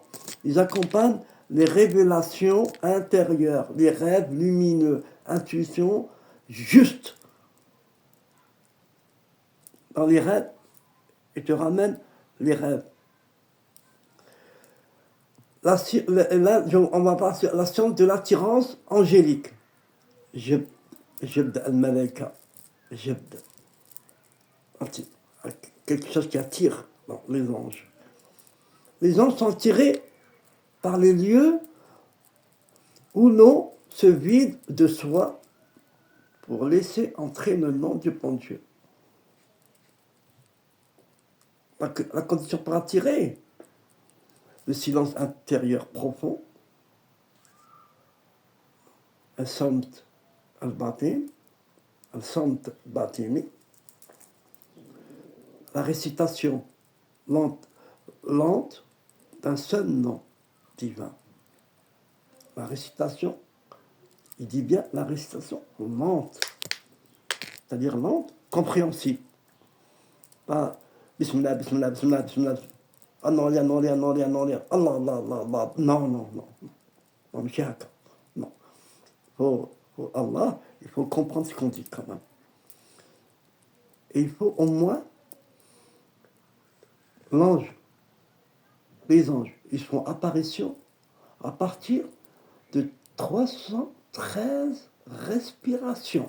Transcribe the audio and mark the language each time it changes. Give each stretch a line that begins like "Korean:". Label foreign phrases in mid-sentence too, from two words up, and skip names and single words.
French: Ils accompagnent les révélations intérieures, les rêves lumineux, intuitions justes. Dans les rêves, ils te ramènent les rêves. Là, on va passer à la science de l'attirance angélique.
Arabic: جذب الملائكة. جذب.
French: Quelque chose qui attire les anges. Les anges sont attirés par les lieux où l'on se vide de soi pour laisser entrer le nom du bon Dieu. La condition pour attirer le silence intérieur profond,
Arabic: الصمت الباطن، الصمت الباطني,
French: la récitation lente d'un seul nom divin. La récitation, il dit bien la récitation lente, c'est-à-dire lente, compréhensible.
Arabic: Pas بسم الله، بسم الله، بسم الله، بسم الله.
French: Ah non, Allah, Allah, Allah, Allah, Allah. Non, monsieur Haka. faut Allah, il faut comprendre ce qu'on dit quand même. Et il faut au moins l'ange, les anges, ils font apparition à partir de 313 respirations.